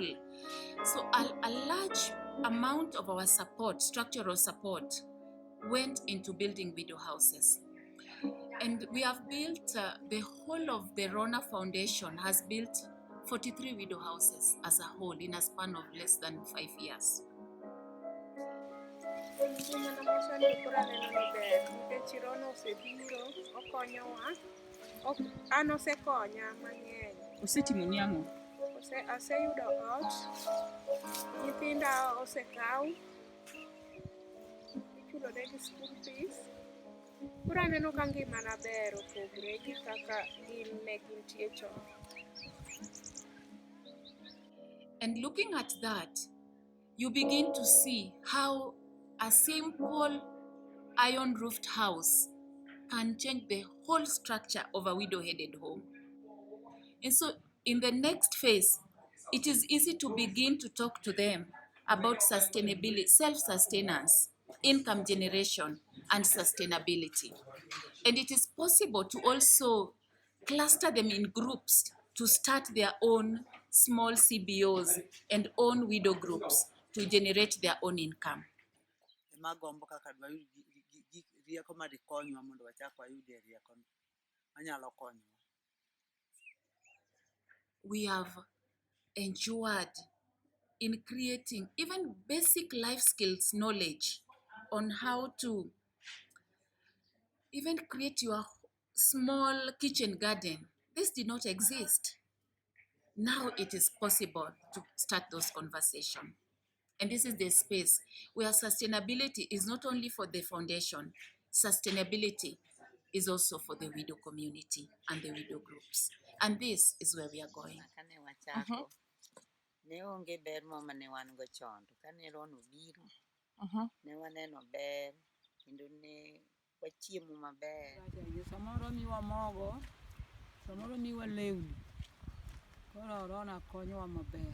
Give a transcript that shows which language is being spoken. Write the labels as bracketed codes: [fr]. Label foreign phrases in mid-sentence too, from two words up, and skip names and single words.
[en] So a large amount of our support, structural support, went into building widow houses. And we have built, the whole of the Rona Foundation has built 43 widow houses as a whole in a span of less than 5 years. [luo] Osetimo ang'o? Aseyudo ot, nyithinda osekaw, ichulo negi [en] school fees. [luo] Koro aneno ka ngimana ber opogre gi kaka ne gintie chon. [en] And looking at that, you begin to see how a simple iron-roofed house can change the whole structure of a widow-headed home. And so in the next phase, it is easy to begin to talk to them about sustainability, self-sustenance. income generation, and sustainability. And it is possible to also cluster them in groups to start their own small CBOs and own widow groups to generate their own income. [luo] Magombo kaka dwa rieko ma dikonywa mondo wachak wayudie rieko manyalo konyo. [en] We have endured in creating even basic life skills knowledge on how to even create your small kitchen garden. This did not exist. Now it is possible to start those conversations. And this is the space where sustainability is not only for the foundation, sustainability is also for the widow community and the widow groups. And this is where we are going. [luo] Ne onge ber moma ne wan go chon to kane Rona obiro ne waneno ber kendo ne wachiemo maber. Samoro miwa mogo, samoro miwa lewni, koro Rona konyowa maber.